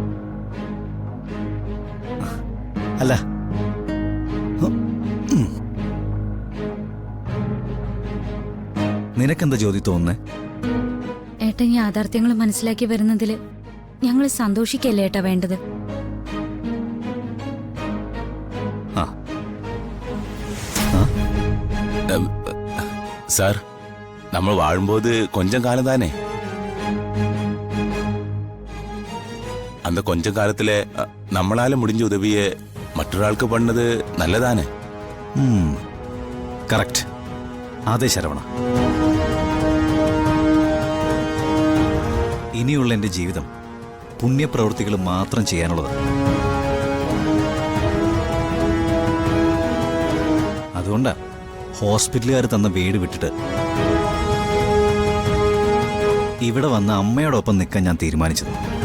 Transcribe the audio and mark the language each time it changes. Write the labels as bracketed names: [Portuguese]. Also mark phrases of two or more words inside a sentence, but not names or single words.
[Malayalam] അല്ല, നിനക്കെന്താ ജ്യോതി തോന്നുന്നേ? ഏട്ടൻ യാഥാർത്ഥ്യങ്ങൾ മനസ്സിലാക്കി വരുന്നതില് ഞങ്ങൾ സന്തോഷിക്കല്ലേ ഏട്ടാ വേണ്ടത്. ആ [Tamil] சார், நம்ம வாழும்போது கொஞ்சம் காலம் தானே. அந்த கொஞ்ச காலத்துல நம்மளால முடிஞ்ச உதவியை മറ്റൊരാൾക്ക് பண்ணது നല്ലതാണ്. [Malayalam] കറക്റ്റ്. അതെ ശരവണ, ഇനിയുള്ള എൻ്റെ ജീവിതം പുണ്യപ്രവൃത്തികൾ മാത്രം ചെയ്യാനുള്ളതാണ്. അതുകൊണ്ടാ ഹോസ്പിറ്റലുകാർ തന്ന വീട് വിട്ടിട്ട് ഇവിടെ വന്ന അമ്മയോടൊപ്പം നിൽക്കാൻ ഞാൻ തീരുമാനിച്ചത്.